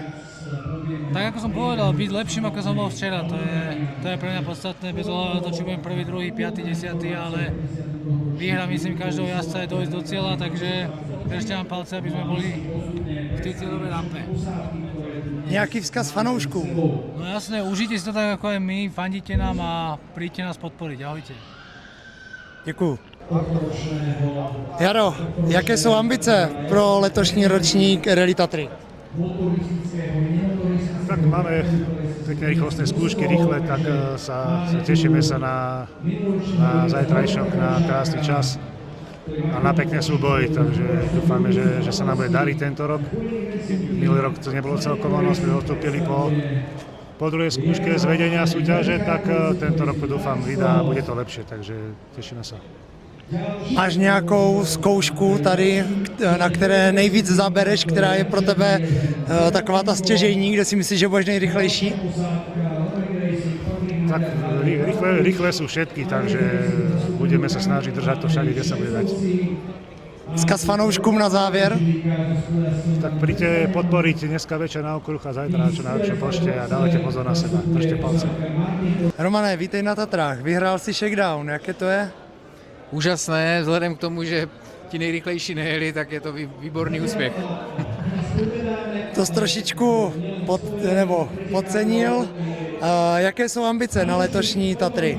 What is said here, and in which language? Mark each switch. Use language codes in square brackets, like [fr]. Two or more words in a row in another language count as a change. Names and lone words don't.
[sk] Tak ako som povedal, byť lepším, ako som bol včera, to je pre mňa podstatné, bez ohľadu na to, či budem prvý, druhý, piatý, desiatý, ale výhra, myslím, každého jazdca je dojsť do cieľa, takže držte nám palce, aby sme boli v tej cieľovej rampe. [cs] Nějaký vzkaz fanouškům? [sk] No jasné, užite si to tak ako aj my, fandite nám a príďte nás podporiť. Ahojte. [cs] Děkuju. Jaro, jaké jsou ambice pro letošní ročník Rally Tatry? [sk] Tak máme pekné rýchlostné skúšky, rýchle, tak tešíme sa na zajtrajšok, na krásny čas a na pekné súboje, takže dúfame, že sa nám bude dariť tento rok. Minulý rok to nebolo celkom ono, sme odstúpili po druhej skúške z vedenia súťaže, tak tento rok dúfam vydá a bude to lepšie, takže tešíme sa. [cs] Máš nějakou zkoušku tady, na které nejvíc zabereš, která je pro tebe taková ta stěžejní, kde si myslíš, že budeš nejrychlejší? [sk] Tak rýchle sú všetky, takže budeme sa snažiť držať to všade, kde sa bude dať. [cs] Vzkaz fanouškům na závěr? [sk] Tak príďte podporiť dneska večer na okruh a zajtra čo najlepšie pošte a dávajte pozor na seba, držte palce. [cs] Romane, vítej na Tatrách, vyhrál si shakedown, jaké to je? Úžasné, vzhledem k tomu, že ti nejrychlejší nejeli, tak je to výborný úspěch. To jsi trošičku podcenil. Jaké jsou ambice na letošní Tatry?